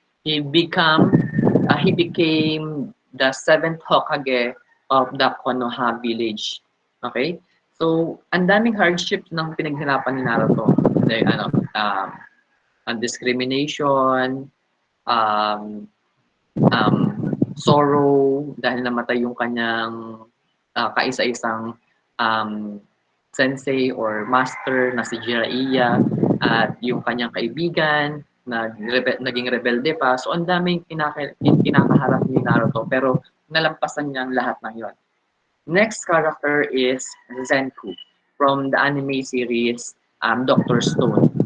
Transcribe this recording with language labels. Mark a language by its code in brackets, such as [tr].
[en] He become, he became the seventh Hokage of the Konoha village. Okay? [tl] So, ang daming hardships ng pinaghirapan ni Naruto. [en] Like, discrimination, [tl] um, um, [en] sorrow [tl] dahil namatay yung kanyang kaisa-isang um, [en] sensei or master [tl] na si Jiraiya at yung kanyang kaibigan na naging rebelde pa. So, ang daming kinakaharap ni Naruto pero nalampasan niya ang lahat ng yon. [en] Next character is Zenku from the anime series Doctor Stone.